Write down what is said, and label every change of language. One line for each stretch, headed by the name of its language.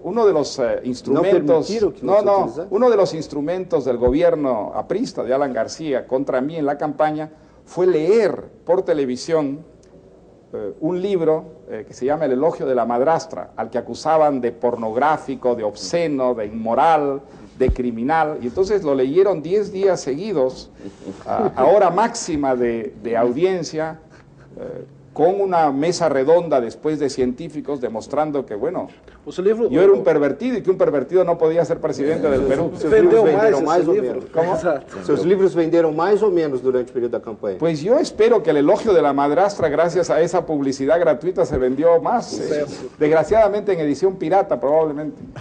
Spanish: Uno de los instrumentos, uno de los instrumentos del gobierno aprista de Alan García contra mí en la campaña fue leer por televisión un libro que se llama El elogio de la madrastra, al que acusaban de pornográfico, de obsceno, de inmoral, de criminal, y entonces lo leyeron 10 días seguidos, a hora máxima de audiencia, con una mesa redonda después de científicos demostrando que, bueno, yo era un pervertido y que un pervertido no podía ser presidente del Perú.
Portuguese: Venderam mais ou menos? Como? Seus livros venderam mais ou menos durante o período da campanha?
Spanish: Pues yo espero que El elogio de la madrastra, gracias a essa publicidad gratuita, se vendió más. Desgraciadamente en edición pirata, probablemente.